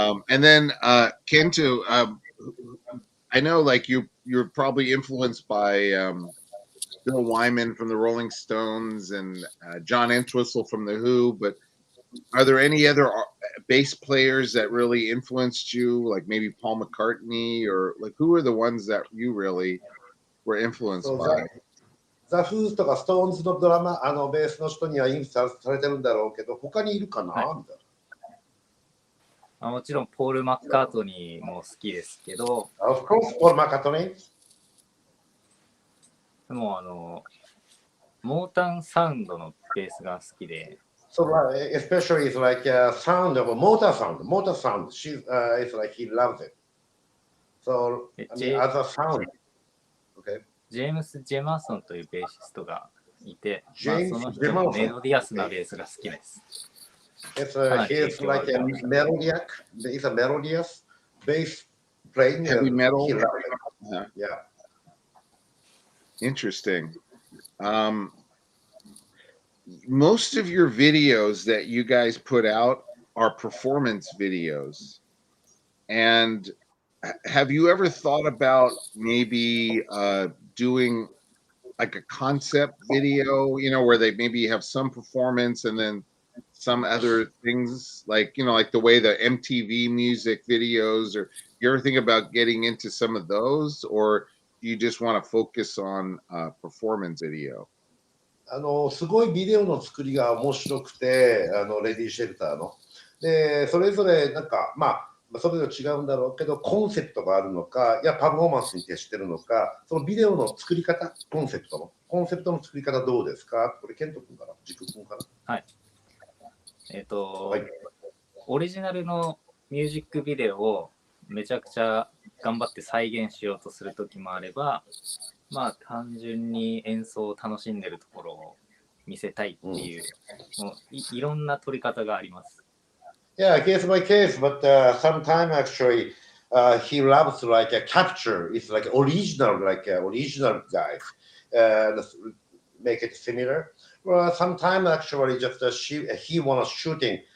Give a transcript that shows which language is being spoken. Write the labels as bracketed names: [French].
[English] And then Kento, I know like you're probably influenced by Bill Wyman from the Rolling Stones and John Entwistle from the Who, but are there any other bass players that really influenced you, like maybe Paul McCartney, or like who are the ones that you really were influenced by? [Japanese] ザ・フーズとかストーンズのドラマ、ベースの人にはインスタされてるんだろうけど、他にいるかな、みたいな。もちろんポール・マッカートニーも好きですけど、 [English] Of course, Paul McCartney. [Japanese] でもモータンサウンドのベースが好きで。 [English] So especially it's like a sound of a motor sound. It's like he loves it. So as a sound. Okay. [Japanese] ジェームス・ジェマーソンというベーシストがいて、その人のジェマーソンメロディアスなベースが好きです。 [English] He's like a melodic. He's a melodious bass playing. Heavy metal. He loves it. Yeah. Interesting. Most of your videos that you guys put out are performance videos. And have you ever thought about maybe doing like a concept video, you know, where they maybe have some performance and then some other things, like, you know, like the way the MTV music videos, or you ever think about getting into some of those, or do you just want to focus on performance video? [Japanese] すごいビデオの作りが面白くて、レディーシェルターの。で、それぞれなんか、それぞれ違うんだろうけど、コンセプトがあるのか、いや、パフォーマンスに徹してるのか、そのビデオの作り方、コンセプトの作り方どうですか？これ、ケント君から、ジク君から。はい。オリジナルのミュージックビデオをめちゃくちゃ頑張って再現しようとするときもあれば、単純に演奏を楽しんでるところを見せたいっていう、もういろんな撮り方があります。 [English] Yeah, case by case, but sometimes actually he loves like a capture. It's like original guys. Make it similar. Well, sometimes actually just he wants shooting.